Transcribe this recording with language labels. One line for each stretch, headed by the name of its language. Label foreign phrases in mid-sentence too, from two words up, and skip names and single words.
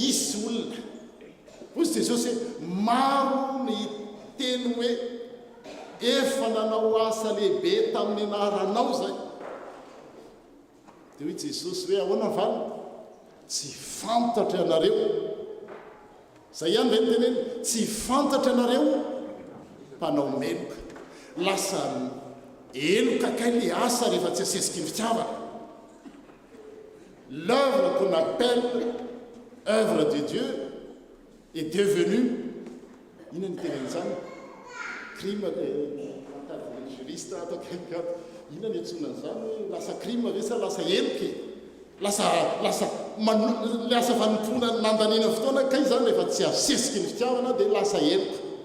Malagasy: isy olona ozy Jesosy hoe maro ny teny hoe efa nanao asa lehibe tamin'ny anaranao zay dia hoe Jesosy hoe ahoana valina tsy fantatra ianareo zay ihany ve ny teneny tsy fantatra ianareo mpanao meloka lasa eloka kay le asa rehefa tsy asesiky ny fitiavana.
French: L'œuvre qu'on appelle œuvre de Dieu est devenue
Malagasy: inona ny tenen'izany
French: crime juriste
Malagasy: atao inona ny antsonan'izany hoe lasa crime ve sa lasa eloky lasa vanompoana nandanina fotoana kay zany rehefa tsy asesiky ny fitiavana dia lasa eloka.